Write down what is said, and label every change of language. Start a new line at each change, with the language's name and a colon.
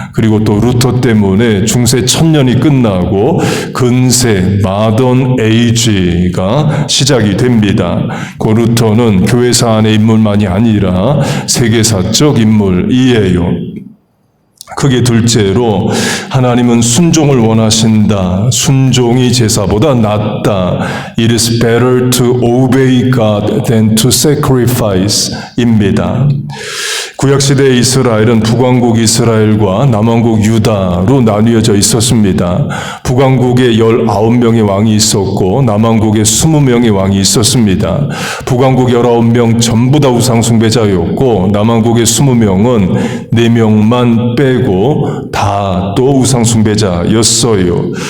Korean: 그리고 또 루터 때문에 중세 1000년이 끝나고 근세 마던 에이지가 시작이 됩니다. 그 루터는 교회사 안의 인물만이 아니라 세계사적 인물이에요. 크게 둘째로 하나님은 순종을 원하신다. 순종이 제사보다 낫다.
English: It is better to obey God than to sacrifice 입니다.
Korean: 구약시대의 이스라엘은 북왕국 이스라엘과 남왕국 유다로 나뉘어져 있었습니다. 북왕국에 19명의 왕이 있었고 남왕국에 20명의 왕이 있었습니다. 북왕국 19명 전부 다 우상숭배자였고 남왕국의 20명은 4명만 빼고 다 또 우상숭배자였어요.